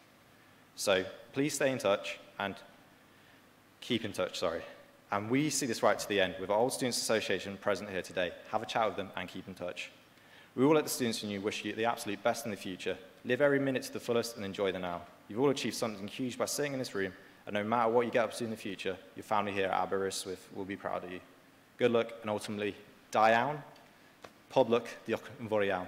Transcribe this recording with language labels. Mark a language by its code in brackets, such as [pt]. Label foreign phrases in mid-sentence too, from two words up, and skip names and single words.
[en] So please stay in touch and keep in touch, And we see this right to the end with our Old Students Association present here today. Have a chat with them and keep in touch. We all at the Students' Union wish you the absolute best in the future. Live every minute to the fullest and enjoy the now. You've all achieved something huge by sitting in this room, and no matter what you get up to in the future, your family here at Aberystwyth will be proud of you. Good luck, and ultimately, [cy] da iawn, pob luck, diolch yn fawr iawn.